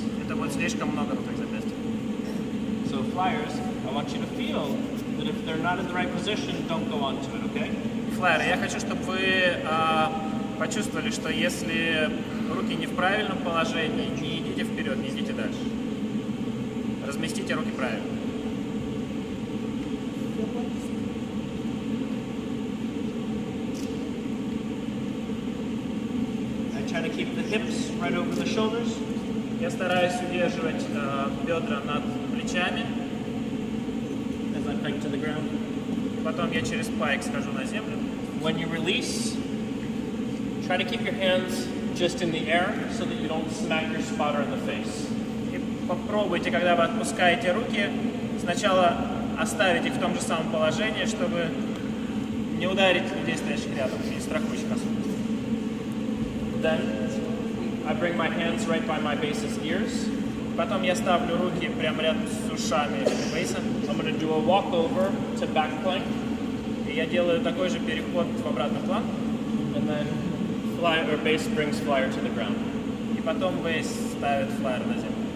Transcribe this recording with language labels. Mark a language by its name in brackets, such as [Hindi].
[Russian] Это будет слишком много на твоих запястьях. [English] So flyers, I want you to feel that if they're not in the right position, don't go on to it, okay? [Russian] Флайеры, я хочу, чтобы вы почувствовали, что если руки не в правильном положении, не идите вперед, не идите дальше. Разместите руки правильно. [English] Try to keep the hips right over the shoulders. [Russian] Я стараюсь удерживать бедра над плечами. [English] As I pike to the ground. [Russian] И потом я через пайк схожу на землю. [English] When you release, try to keep your hands just in the air so that you don't smack your spotter in the face. [Russian] И попробуйте, когда вы отпускаете руки, сначала оставить их в том же самом положении, чтобы не ударить людей, стоящих рядом, и страхующих особенно. [English] Then I bring my hands right by my base's ears. [Russian] Потом я ставлю руки прямо рядом с ушами бейса. [English] I'm going to do a walkover to back plank. [Russian] И я делаю такой же переход в обратный план. [English] And then base brings flyer to the ground. [Russian] И потом бейс ставит флайер на землю.